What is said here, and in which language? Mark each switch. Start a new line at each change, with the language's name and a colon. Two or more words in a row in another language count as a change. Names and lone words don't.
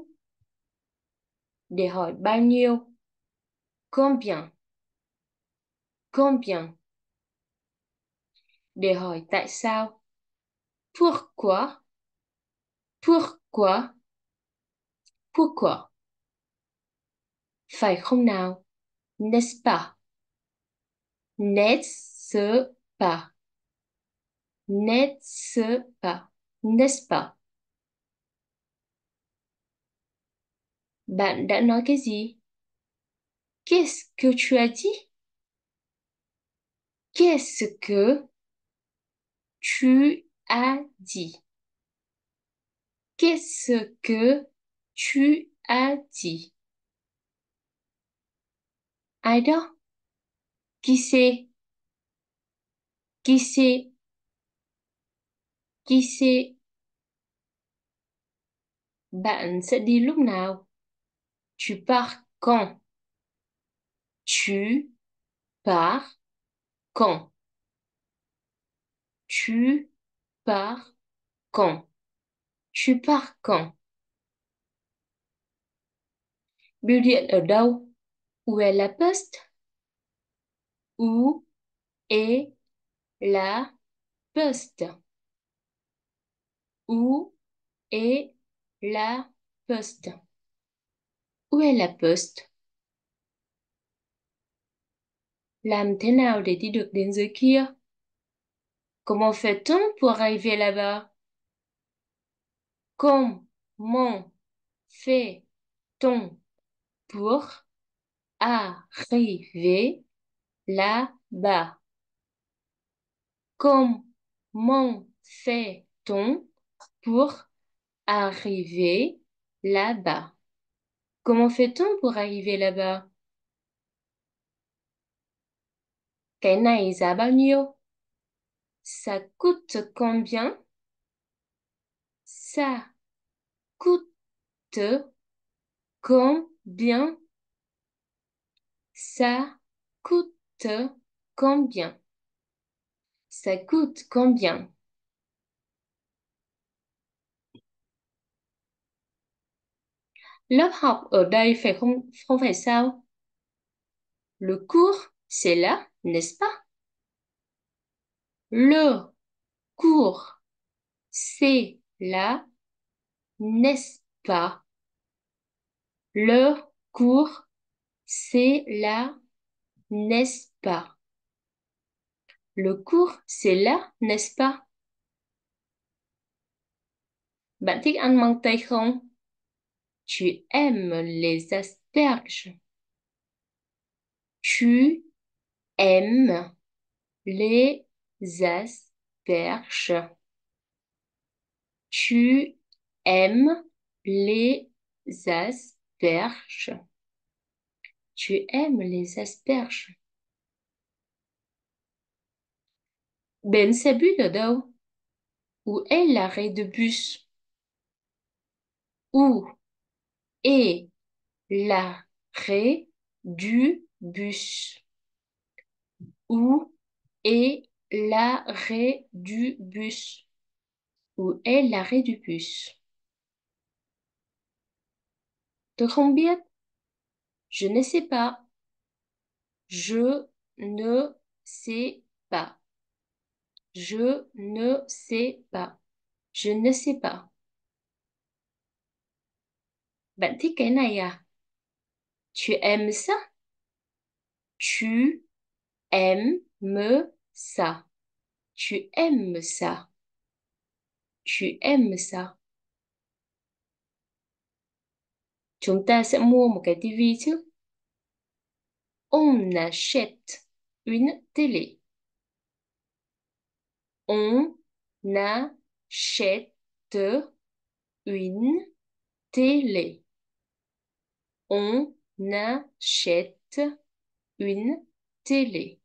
Vietnamese: Để hỏi bao nhiêu?
French: Combien? Combien?
Vietnamese: Để hỏi tại sao?
French: Pourquoi? Pourquoi? Pourquoi?
Vietnamese: Phải không nào?
French: N'est-ce pas? N'est-ce pas? N'est-ce pas? N'est-ce pas?
Vietnamese: Bạn đã nói cái gì?
French: Qu'est-ce que tu as dit? Qu'est-ce que tu as dit? Qu'est-ce que tu as dit?
Vietnamese: Ai đó?
French: Qui c'est? Qui c'est? Qui c'est?
Vietnamese: Bạn sẽ đi lúc nào?
French: Tu pars quand? Tu pars quand? Tu pars quand? Tu pars quand?
Vietnamese: Bưu điện ở đâu?
French: Où est la poste? Où est la poste? Où est la poste? Où est la poste?
Vietnamese: Làm thế nào để đi được đến dưới kia?
French: Comment fait-on pour arriver là-bas? Comment fait-on pour arriver là-bas? Comment fait-on pour arriver là-bas? Comment fait-on pour arriver là-bas?
Vietnamese: Cái này giá bao nhiêu?
French: Ça coûte combien? Ça coûte combien? Ça coûte combien? Ça coûte combien?
Vietnamese: Lớp học ở đây phải không phải sao?
French: Le cours, c'est là, n'est-ce pas? Le cours, c'est là, n'est-ce pas? Le cours, c'est là, n'est-ce pas? Le cours, c'est là, n'est-ce pas?
Vietnamese: Bạn thích ăn măng tây không?
French: Tu aimes les asperges? Tu aimes les asperges? Tu aimes les asperges? Tu aimes les asperges?
Vietnamese: Bến xe buýt ở đâu?
French: Où est l'arrêt de bus? Où est l'arrêt du bus? Où est l'arrêt du bus? Où est l'arrêt du bus?
Vietnamese: Tôi không biết.
French: Je ne sais pas. Je ne sais pas. Je ne sais pas. Je ne sais pas.
Vietnamese: Bạn thích cái này à?
French: Tu aimes ça? Tu aimes ça. Tu aimes ça. Tu aimes ça.
Vietnamese: Chúng ta sẽ mua một cái tivi chứ?
French: On achète une télé. On achète une télé. On achète une télé.